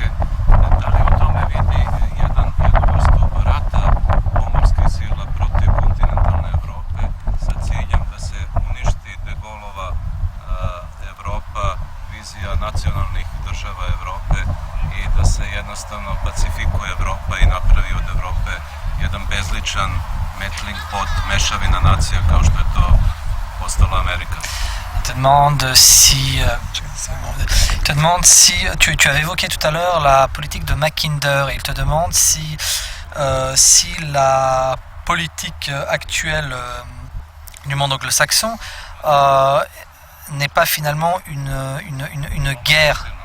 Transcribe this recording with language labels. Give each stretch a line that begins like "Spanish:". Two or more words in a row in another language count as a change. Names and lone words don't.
Serbian: Da li u tome vidi jednu vrstu rata pomorskih sila protiv kontinentalne Evrope sa ciljem da se uništi de Gaulleova Evropa, vizija nacionalnih država Evrope i da se jednostavno pacifikuje Evropa i napravi od Evrope jedan bezličan
English: melting pot,
Serbian: mešavina nacija kao što je to postala Amerika?
French: Te demande si tu avais évoqué tout à l'heure la politique de Mackinder et il te demande si la politique actuelle du monde anglo-saxon n'est pas finalement une guerre